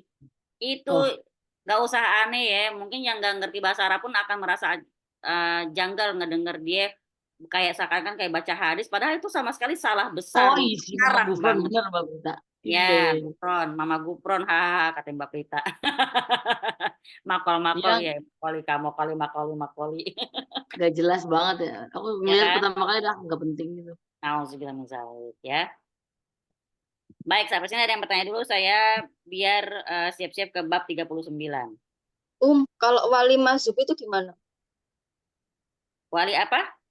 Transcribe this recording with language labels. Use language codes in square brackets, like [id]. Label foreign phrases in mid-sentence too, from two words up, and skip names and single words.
[id] Itu Oh, nggak usah aneh ya. Mungkin yang nggak ngerti bahasa Arab pun akan merasa janggal ngedenger dia kayak seakan-akan kayak baca hadis. Padahal itu sama sekali salah besar, oh isi Mama parah Gufron banget. bener Mbak Prita. Iya, Ya, iya. Gupron, Mama Gupron, hahaha, kata Mbak Prita. Makol-makol Iya, ya, makoli kamokoli, makoli, makoli. gak jelas banget ya. Aku Ya ngeliat kan? pertama kali dah nggak penting gitu. [ar] Nauzubillah min dzalik [id] ya. Baik, sampai sini ada yang bertanya dulu. Saya biar siap-siap ke bab 39. Kalau wali masuk itu gimana? Wali apa?